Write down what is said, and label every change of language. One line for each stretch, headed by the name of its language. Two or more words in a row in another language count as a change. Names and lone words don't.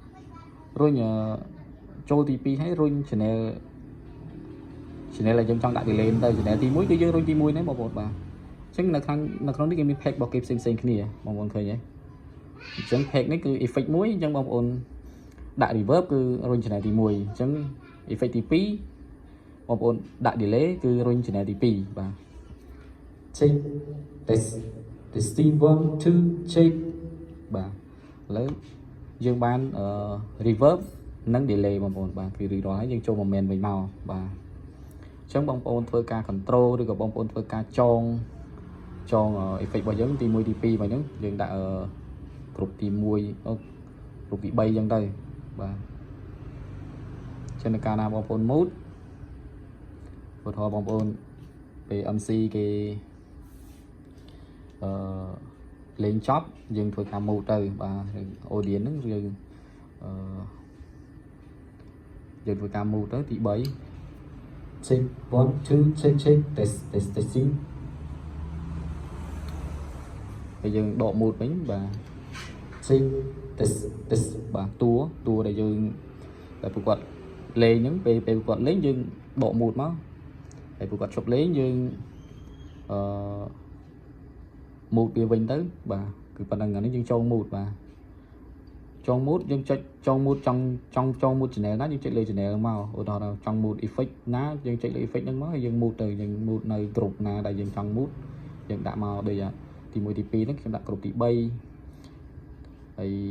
Khmer: ចូលទី2ហើយរុញ channel ដែលយើងចង់ដាក់ delay ទៅ channel ទី1គឺយើងរុញទី1ហ្នឹងបងប្អូនបាទអញ្ចឹងនៅក្នុងនេះគេមាន pack របស់គេផ្សេងគ្នាបងប្អូនឃើ ញទេអញ្ចឹង pack នេះគឺ effect 1អញ្ចឹងបងប្អូនដាក់ reverb គឺរុញ channel ទី1អញ្ចឹង effect ទី2បងប្អូនដាក់ delay គឺរុញ channel ទី 2បាទ
English: check test testing 1 2 check
Khmer: បាទឥឡូវយើងបានreverb និង delay បងប្អូន បាទគឺរួចរាល់ហើយយើងចូល moment វិញមកបាទអញ្ចឹងបងប្អូនធ្វើការ control ឬក៏បងប្អូនធ្វើការចង effect របស់យើងទី1ទី2របស់យើងយើងដាក់គ្រប់ទី1គ្រប់ទី3អញ្ចឹងទៅបាទចឹងនៅកាលណាបងប្អូន mood ឧទាហរណ៍បងប្អូនពេល MC គេ លេងចប់យើងធ្វើការ mood ទៅបាទ audience ហ្នឹងយើងធ្វើការ mood ទៅទី3
English: check 1 2 check testing
Khmer: ហើយយើងដក mood វិញបាទ
English: check test
Khmer: បាទតួដែលយើងតែពួកគាត់លេងហ្នឹងពេលគាត់លេងយើងដក mood មកហើយពួកគាត់ជប់លេងយើង mood វាវិញទៅបាទគឺប៉ុណ្្នឹងអានេះយើងចង mood បាទចង mood យើងចុចចង mood ចង់
English: mood channel
Khmer: ណាយើងចុចលើ channel មកឧទាហរណ៍ចង់
English: mood effect
Khmer: ណាយើងចុចលើ effect ហ្នឹងមកហើយយើង mood ទៅយើង mood នៅ group ណាដែលយើងចង់ mood យើងដាក់មកដូចទី1ទី2ហ្នឹងខ្ញុំដាក់ group ទី3ហើយ